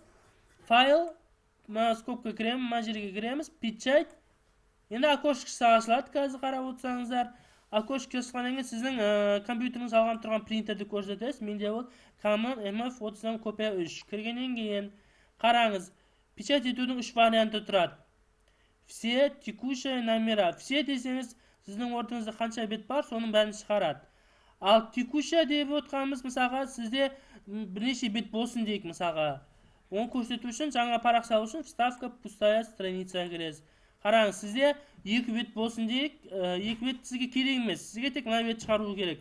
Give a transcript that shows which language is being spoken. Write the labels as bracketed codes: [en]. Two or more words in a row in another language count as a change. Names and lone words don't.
[kk] Файл, скобка кіреміз, мына жерге кіреміз, печать. Енді окошкасы ашылады, қазір қарап отырсаңыздар. Окошкасы ашылғаннан кейін сіздің компьютеріңіз алған тұрған принтерді көрсетесіз. Менде ол Canon MF30 копия 3. Кіргеннен кейін қараңыз. Печать етудің 3 варианты тұрады. [ru] Все текущие номера. [kk] Все десеңіз, сіздің ортаңызда қанша бет бар, соның бәрін шығарады. Ал текущие деп отқанымыз, мысалға, сізде бірнеше бет болсын дейік, мысалға. Оны көрсету үшін жаңа парақ салу үшін [ru] вставка пустая страницаға [kk] кіресіз. Қараңыз, сізде 2 бет болсын дейік, 2 бет сізге керек емес, сізге тек мына бет шығару керек.